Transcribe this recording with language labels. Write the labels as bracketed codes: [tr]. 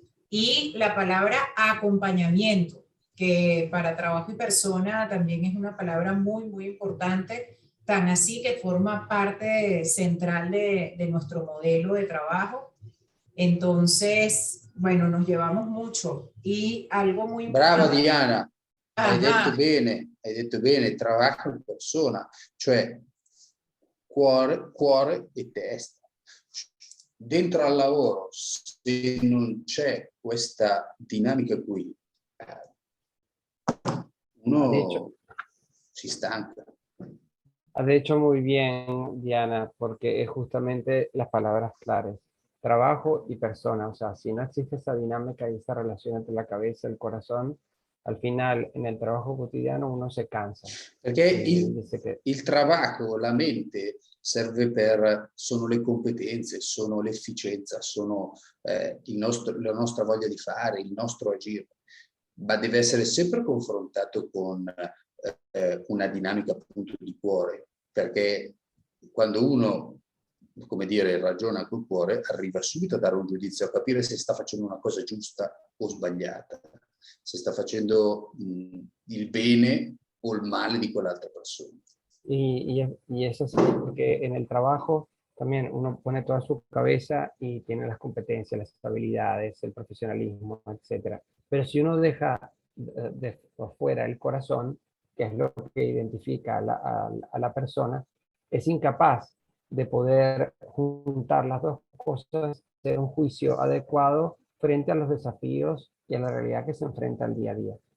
[es] Y la palabra acompañamiento, que para trabajo y persona también es una palabra muy, muy importante, tan así que forma parte central de nuestro modelo de trabajo. Entonces, bueno, nos llevamos mucho y algo muy importante. [it] Brava Diana, hai Ajá. detto bene, trabajo in persona, cioè cuore e testa. Dentro al lavoro, se non c'è questa dinamica qui, uno si stanca. [es] De hecho, muy bien, Diana, porque es justamente las palabras claves. Trabajo y persona. O sea, si no existe esa dinámica y esa relación entre la cabeza y el corazón, al final, en el trabajo cotidiano, uno se cansa. [it] Perché il trabajo, la mente, sono le competenze, sono l'efficienza, sono la nostra voglia di fare, il nostro agire, ma deve essere sempre confrontato con una dinamica appunto di cuore, perché quando uno, come dire, ragiona col cuore, arriva subito a dare un giudizio, a capire se sta facendo una cosa giusta o sbagliata, se sta facendo il bene o [es] el mal [it] de quell'altra persona. [es] Y es así, porque en el trabajo también uno pone toda su cabeza y tiene las competencias, las habilidades, el profesionalismo, etcétera. Pero si uno deja de afuera el corazón, que es lo que identifica a la persona, es incapaz de poder juntar las dos cosas, hacer un juicio adecuado frente a los desafíos y a la realidad que se enfrenta al día a día.